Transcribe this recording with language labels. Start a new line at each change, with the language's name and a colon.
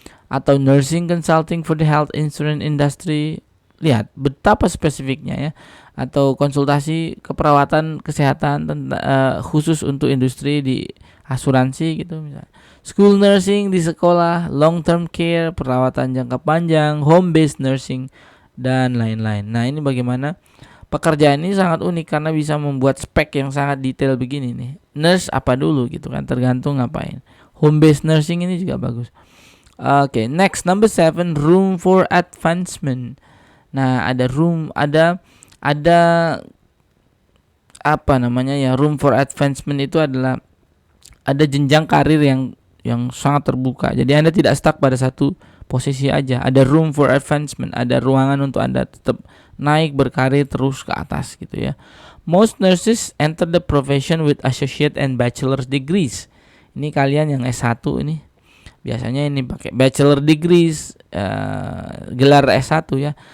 English: Atau nursing consulting for the health insurance industry.
Indonesian: Lihat betapa spesifiknya ya. Atau konsultasi keperawatan kesehatan khusus untuk industri di asuransi gitu misalnya.
English: School nursing
Indonesian: di sekolah,
English: long term care,
Indonesian: perawatan jangka panjang,
English: home based nursing,
Indonesian: dan lain-lain. Nah, ini bagaimana pekerjaan ini sangat unik karena bisa membuat spek yang sangat detail begini nih. Nurse apa dulu gitu kan, tergantung ngapain.
English: Home based nursing
Indonesian: ini juga bagus.
English: Oke, next number 7, room for advancement.
Indonesian: Nah, ada apa namanya ya,
English: room for advancement
Indonesian: itu adalah ada jenjang karir yang sangat terbuka. Jadi Anda tidak stuck pada satu posisi aja. Ada
English: room for advancement,
Indonesian: ada ruangan untuk Anda tetap naik berkarir terus ke atas gitu ya.
English: Most nurses enter the profession with associate and bachelor's degrees.
Indonesian: Ini kalian yang S1 ini biasanya ini pakai
English: bachelor degrees,
Indonesian: gelar S1 ya.